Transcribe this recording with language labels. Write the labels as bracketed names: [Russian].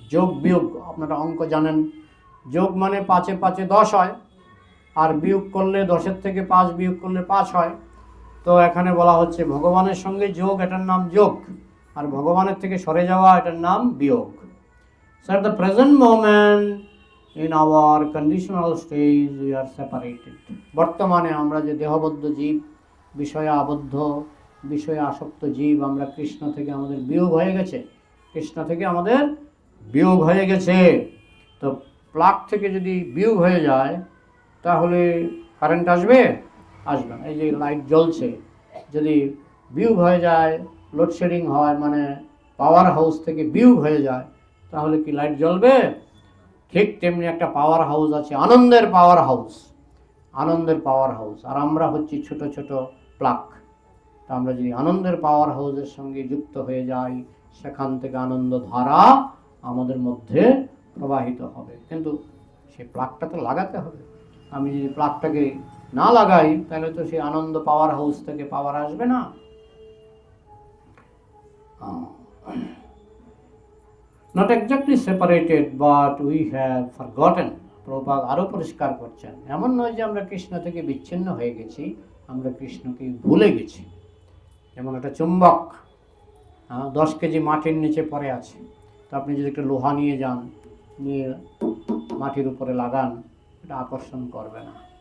[Bangla] যোগ বিয়োগ আপনারা অঙ্ক জানেন, যোগ মানে 5 5 10 হয়, আর বিয়োগ করলে 10 থেকে 5 বিয়োগ করলে 5 হয়। তো এখানে বলা হচ্ছে ভগবানের সঙ্গে যোগ, এটার নাম যোগ, আর ভগবানের থেকে সরে যাওয়া, এটার নাম বিয়োগ। [English] So at the present moment in our conditional stage we are separated. [Bangla] বর্তমানে আমরা যে দেহবদ্ধ জীব, বিষয়ে আবদ্ধ, বিষয়ে আসক্ত জীব, আমরা কৃষ্ণ থেকে আমাদের বিয়োগ হয়ে গেছে, কৃষ্ণ থেকে আমাদের বিয়োগ হয়ে গেছে। তো প্লাগ থেকে যদি বিয়োগ হয়ে যায় তাহলে কারেন্ট আসবে? আসবে না। এই যে লাইট জ্বলছে, যদি বিয়োগ হয়ে যায়, লোডশেডিং হয়, মানে পাওয়ার হাউস থেকে বিয়োগ হয়ে যায়, তাহলে কি লাইট জ্বলবে? ঠিক তেমনি একটা পাওয়ার হাউস আছে, আনন্দের পাওয়ার হাউস, আনন্দের পাওয়ার হাউস, আর আমরা হচ্ছি ছোট ছোট প্লাগ। তা আমরা যদি আনন্দের পাওয়ার হাউসের সঙ্গে যুক্ত হয়ে যাই, সেখান থেকে আনন্দ ধারা আমাদের মধ্যে প্রবাহিত হবে। কিন্তু সেই প্লাগটা তো লাগাতে হবে। আমি যদি প্লাগটাকে না লাগাই তাহলে তো সেই আনন্দ পাওয়ার হাউস থেকে পাওয়ার আসবে না। [English] Not exactly separated, but we have forgotten. [Bangla] Prabhupada আরো পরিষ্কার করছেন, এমন নয় যে আমরা কৃষ্ণ থেকে বিচ্ছিন্ন হয়ে গেছি, আমরা কৃষ্ণকে ভুলে গেছি। যেমন একটা চুম্বক 10 কেজি মাটির নিচে পড়ে আছে, তো আপনি যদি একটা লোহা নিয়ে যান, নিয়ে মাটির উপরে লাগান, এটা আকর্ষণ করবে না।